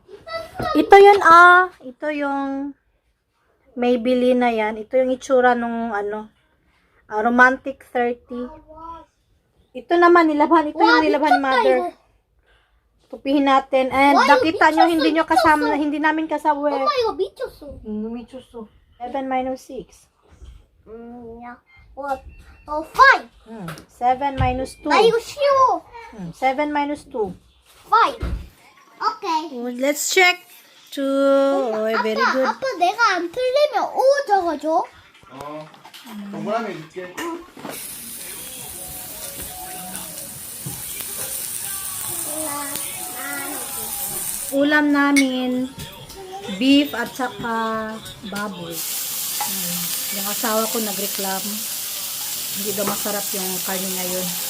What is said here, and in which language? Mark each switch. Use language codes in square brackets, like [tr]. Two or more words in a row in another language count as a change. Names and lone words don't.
[tl] Ito yun ito yung Maybelline na yan. Ito yung itsura nung Romantic 30. Ito naman nilabhan. Ito yung nilabhan ni Mother. Tupihin natin. And nakita nyo, hindi namin kasama. [ko] 엄마 이거 미쳤어. Michuso. 7 minus 6. 야. [en] What? 5. 7 minus 2. [ko] 나 이거 쉬워. [en] 7 minus 2. 5. 오케이. Let's check. 2. Very good. [ko] 아빠 내가 안 틀리면 5 적어줘. 동그라미 해줄게. [tl] Ulam namin, beef at saka baboy. Yung asawa ko nagreklamo. Hindi daw masarap yung karne ngayon.